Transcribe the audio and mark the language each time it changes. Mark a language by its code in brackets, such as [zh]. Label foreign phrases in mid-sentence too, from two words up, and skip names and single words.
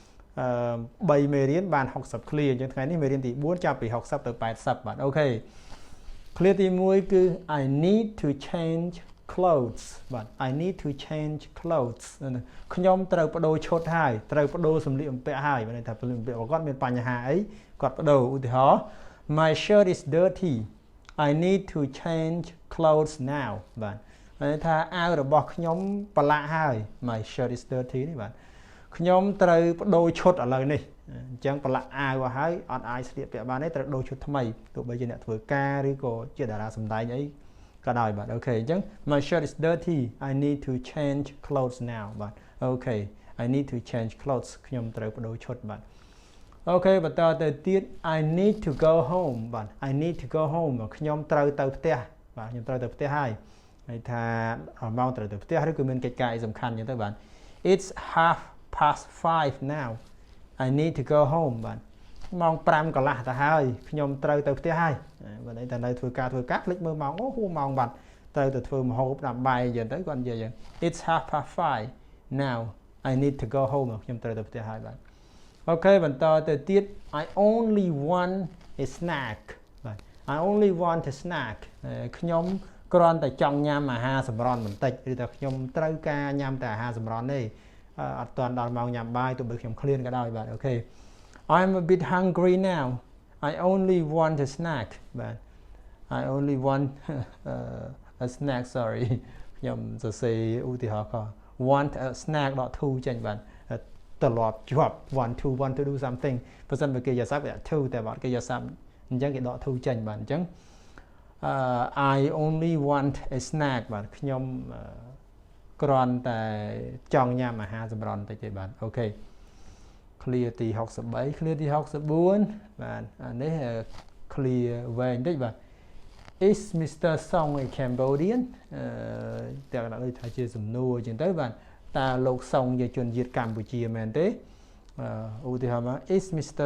[km] 3 មេរៀនបាន60 clear អញ្ចឹងថ្ងៃនេះមេរៀនទី4ចាប់ពី60ទៅ80បាទអូខេ clear ទី1គឺ [en] I need to change clothes [km] បាទ [en] I need to change clothes [km] ខ្ញុំត្រូវបដូរឈុតហើយត្រូវបដូរសម្លៀកបំពាក់ហើយមានន័យ ថាសម្លៀកបំពាក់របស់គាត់មានបញ្ហាអីគាត់បដូរឧទាហរណ៍ [en] My shirt is dirty I need to change clothes now [km] បាទមានន័យថាអាវរបស់ខ្ញុំប្រឡាក់ហើយ [en] My shirt is [km] dirty នេះបាទខ្ញុំត្រូវបដូរឈុតឥឡូវនេះអញ្ចឹងប្រឡាក់អាវហើយអត់អាចស្លៀកពាក់បានទេត្រូវដូរឈុត ថ្មីទោះបីជាអ្នកធ្វើការឬក៏ជាតារាសម្ដែងអីក៏ដោយបាទអូខេអញ្ចឹង [en] My shirt is dirty I need to change clothes now [km] បាទអូខេ [en] I need to change clothes [km] ខ្ញុំត្រូវបដូរឈុតបាទអូខេបន្តទៅទៀត [en] I need to go home [km] បាទ [en] I need to go home [km] ខ្ញុំត្រូវទៅផ្ទះបាទខ្ញុំត្រូវទៅផ្ទះហើយន័យថាម៉ោងត្រូវទៅផ្ទះឬក៏មានកិច្ចការអីសំខាន់អញ្ចឹងទៅបាទ It's 5:30 [en] now I need to go home [km] បាទម៉ោង5កន្លះទៅហើយខ្ញុំត្រូវទៅផ្ទះហើយបើន័យថានៅធ្វើការភ្លេចមើលម៉ោងអូហួម៉ោង បាត់ត្រូវទៅធ្វើម្ហូបដាក់បាយអញ្ចឹងទៅគាត់និយាយអញ្ចឹង [en] It's 5:30 now I need to go home [km] ខ្ញុំត្រូវទៅផ្ទះហើយបាទអូខេបន្តទៅទៀត [en] I only want a snack [km] បាទ [en] I only want a snack [km] ខ្ញុំគ្រាន់តែចង់ញ៉ាំអាហារសម្រន់បន្តិចឬថាខ្ញុំត្រូវការញ៉ាំតែអាហារសម្រន់ទេអត់ទាន់ដល់ម៉ោងញ៉ាំបាយទោះបីខ្ញុំឃ្លានក៏ដោយបាទអូខេ [en] I'm a bit hungry now I only want a snack [km] បាទ [en] I only want a snack sorry [km] ខ្ញុំសរសេរឧទាហរណ៍ខ [en] want a snack [km] ដក to ចេញបាទត្រឡប់ជាប់ [en] want to do something [km] បើសិនបើគេយកស័ព្ទគេដាក់ to តែបើគេយកស័ព្ទអញ្ចឹងគេដក to ចេញបាទអញ្ចឹង [en] I only want a snack [km] បាទខ្ញុំគ្រាន់តែចង់ញ៉ាំអាហារសម្រន់បន្តិចទេបាទអូខេ clear ទី63 clear ទី64បាទអានេះ clear វែងតិចបាទ [en] Is Mr. Song a Cambodian [km] តែគេដាក់ដូចថាជាសំណួរអញ្ចឹងទៅបាទតើលោកសុងជាជនជាតិកម្ពុជាមែនទេឧទាហរណ៍មក [en] Is Mr.